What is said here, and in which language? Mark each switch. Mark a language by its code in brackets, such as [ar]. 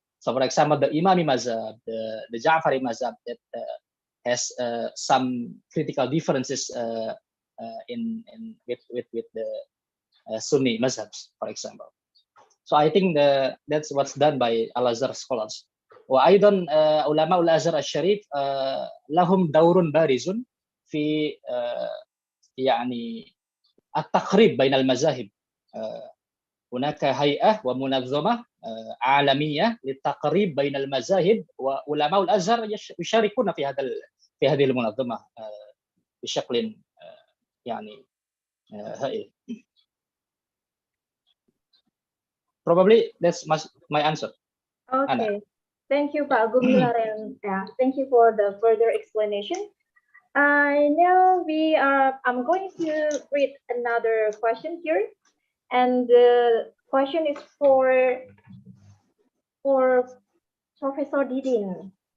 [en] So, for example, the Imami mazhab, the Ja'fari mazhab that has some critical differences with the Sunni mazhabs, for example. So I think that's what's done by Al-Azhar scholars. [ar] وأيضا علماء الأزهر الشريف لهم دور بارز في يعني التقريب بين المذاهب. هناك هيئة ومنظمة عالمية للتقريب بين المذاهب، وعلماء الأزهر يشاركون في هذه المنظمة بشكل يعني هائل. [en] Probably that's my answer. Okay, Anna. Thank you, Pak Gumilar, and thank you for the further explanation. Now I'm going to read another question here, and the question is for Professor Didin.